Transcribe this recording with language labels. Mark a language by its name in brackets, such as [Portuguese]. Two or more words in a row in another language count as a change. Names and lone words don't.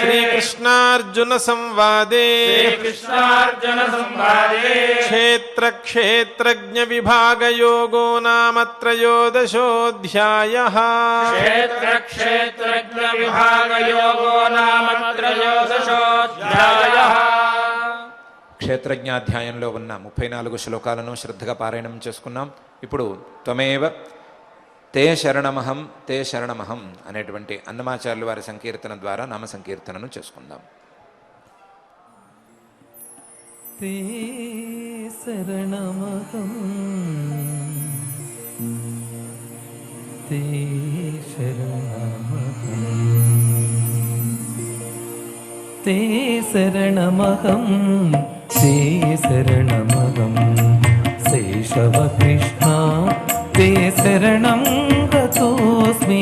[Sanskrit] श्रीकृष्णार्जुनसंवादे श्रीकृष्णार्जुनसंवादे क्षेत्रक्षेत्रज्ञविभागयोगो नाम त्रयोदशोऽध्यायः क्षेत्रक्षेत्रज्ञविभागयोगो नाम त्रयोदशोऽध्यायः [Telugu] క్షేత్రజ్ఞాధ్యాయంలో ఉన్న 34 శ్లోకాలను శ్రద్ధగా పారాయణం చేసుకున్నాం. ఇప్పుడు [Sanskrit] త్వమేవ తే శరణమహం తే శరణమహం [Telugu] అనేటువంటి అన్నమాచార్యుల వారి సంకీర్తన ద్వారా నామ సంకీర్తనను చేసుకుందాం. [Sanskrit] ते शरणमहं ते शरणमहं ते शरणमहं ते शरणमहं शेषव कृष्णा ते शरणं गतोऽस्मि